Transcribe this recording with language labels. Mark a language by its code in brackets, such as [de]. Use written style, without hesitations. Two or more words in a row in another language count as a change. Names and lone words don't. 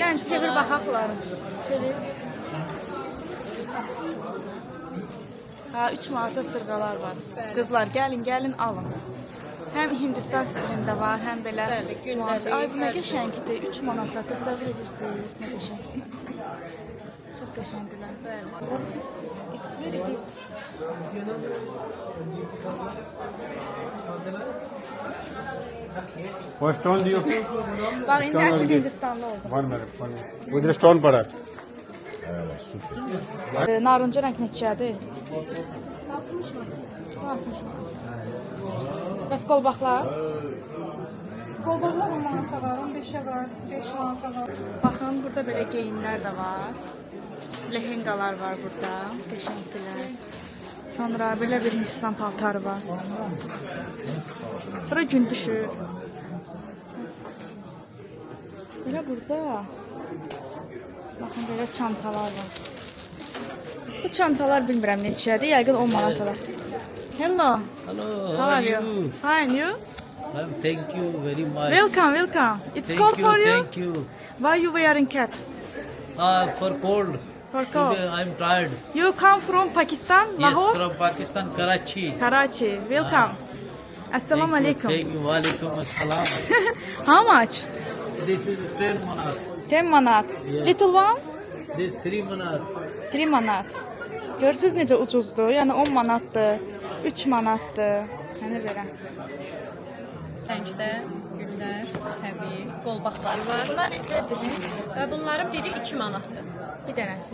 [az] Yəni çevir baxaqlar. Çevir. Ha, 3 manata sırğalar var. Qızlar, gəlin alın. Həm Hindistan stilində var, həm belə. Bəli, gündəlik. Ay, bu nə qəşəngdir. 3 manata təsəvvür edirsiniz, nə qəşəng. Çox qəşəngdirlər. Bəli. [hi] वो स्टोन दियो [az] Bax, indi əsl Hindistanlı oldum. [en] one minute [hi] उधर स्टोन पड़ा है। [az] Narıncı rəng neçədir? 60 manat. 60. Bəs qolbaqlar? Qolbaqlar 10 manata var, 15-ə var, 5 manata var. Baxın, burada belə geyimlər də var. Lehengalar var burada. Qəşəngdirlər. Sonra belə bir Hindistan paltarı var. Bura gün düşür. Belə burada. Baxın, belə çantalar var. Bu çantalar bilmirəm neçədir. Yəqin 10 manat olar. [en] Hello. Hello, How are you? Hi, and you? Thank you very much. Welcome, welcome. It's Thank cold you, for you? Thank you. Why you wearing cap? For cold. For cold. Today I'm tired. You come from Pakistan, Yes, Lahore? from Pakistan, Karachi. Karachi. Welcome. [ar] السلام عليكم. [en] Thank you. [ar] وعليكم السلام. [en] How much? This is 10 manat. 10 manat. Little one? This 3 manat. [az] 3 manat. Görürsüz necə ucuzdur? Yəni 10 manatdır, 3 manatdır. Hani belə. Rəngdə güllər, təbii, qolbaqlar var. Bunlar neçədir? Və bunların biri 2 manatdır. Bir dənəsi.